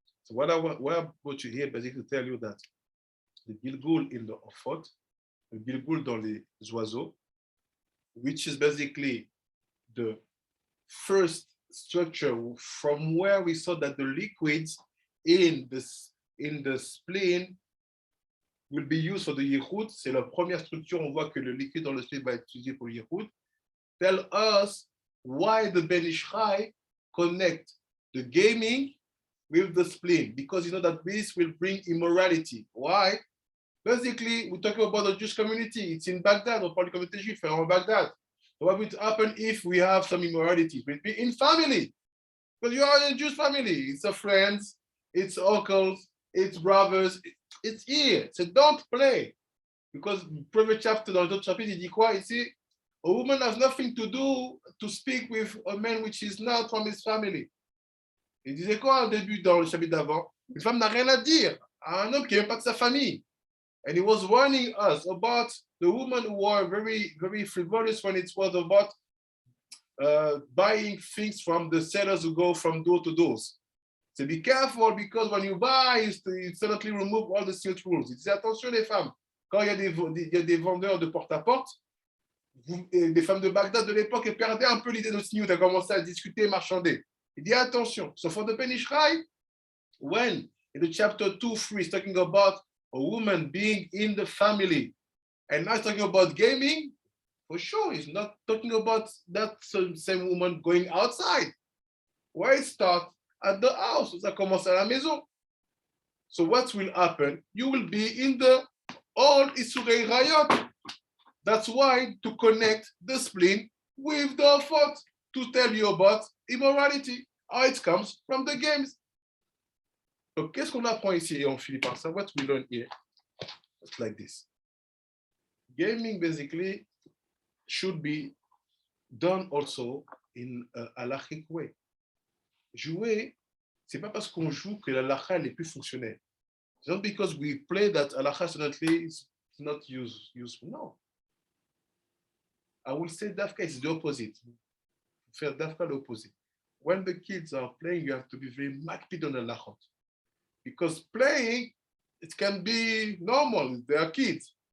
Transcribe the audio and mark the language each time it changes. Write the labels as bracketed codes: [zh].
[en] So what I want to hear basically tell you that the Gilgul in the Ofot, the Gilgul [fr] dans les oiseaux, [en] which is basically the first structure from where we saw that the liquids in the spleen will be used for the yichud. [fr] C'est la première structure, on voit que le liquide dans le spleen va être utilisé pour le yichud. [en] Tell us why the Ben Ishchai connect the gaming with the spleen, because you know that this will bring immorality. Why? Basically, we're talking about the Jewish community. It's in Baghdad, [fr] on parle du communauté juive en Baghdad. [en] So what would happen if we have some immorality? It will be in family, because you are in a Jewish family. It's a friends, it's uncles, it's brothers, it's here. So don't play. Because previous chapter, [fr] dans l'autre chapitre, il dit quoi ici? [en] A woman has nothing to do to speak with a man which is not from his family. [fr] Il disait quoi au début dans le chapitre d'avant? Une femme n'a rien à dire à un homme qui n'est même pas de sa famille. [en] And he was warning us about the women who are very, very frivolous when it was about buying things from the sellers who go from door to doors. So be careful, because when you buy, you suddenly remove all the strict rules. [fr] Il disait attention les femmes, quand il y a des vendeurs de porte-à-porte, les femmes de Bagdad de l'époque perdaient un peu l'idée de snooze, elles commençaient à discuter, marchander. Il dit attention. [en] So for the Ben Ish Chai, when in the chapter 2-3 is talking about a woman being in the family, and now it's talking about gaming, for sure, he's not talking about that same woman going outside. Where it starts at the house, [fr] ça commence à la maison. [en] So what will happen? You will be in the all Isurei Rayot. That's why to connect the spleen with the thought, to tell you about immorality, how it comes from the games. [fr] Donc, qu'est-ce qu'on apprend ici? Et on finit par ça. [en] What we learn here? It's like this. Gaming basically should be done also in a halachic way. [fr] Jouer, c'est pas parce qu'on joue que la halacha est plus fonctionnelle. [en] It's not because we play that halacha suddenly is not useful. No. I will say dafka is the opposite. [fr] Faire dafka l'opposite. [en] When the kids are playing, you have to be very makpid on the halachot. Because playing, it can be normal. They are kids.